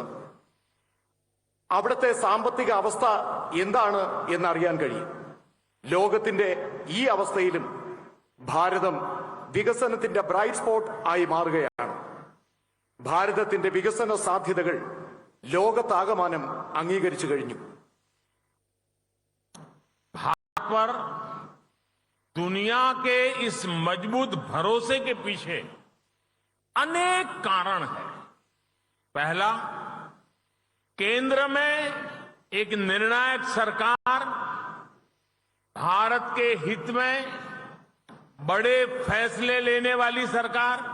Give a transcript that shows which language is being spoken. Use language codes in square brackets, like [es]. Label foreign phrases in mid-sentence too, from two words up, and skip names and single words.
[ml] അവിടുത്തെ സാമ്പത്തിക അവസ്ഥ എന്താണ് എന്നറിയാൻ കഴിയും. ലോകത്തിന്റെ ഈ അവസ്ഥയിലും ഭാരതം വികസനത്തിന്റെ [en] bright spot [ml] ആയി മാറുകയാണ്. ഭാരതത്തിന്റെ വികസന സാധ്യതകൾ ലോകത്താകമാനം അംഗീകരിച്ചു കഴിഞ്ഞു. [hi] पर दुनिया के इस मजबूत भरोसे के पीछे अनेक कारण हैं। पहला, केंद्र में एक निर्णायक सरकार, भारत के हित में बड़े फैसले लेने वाली सरकार।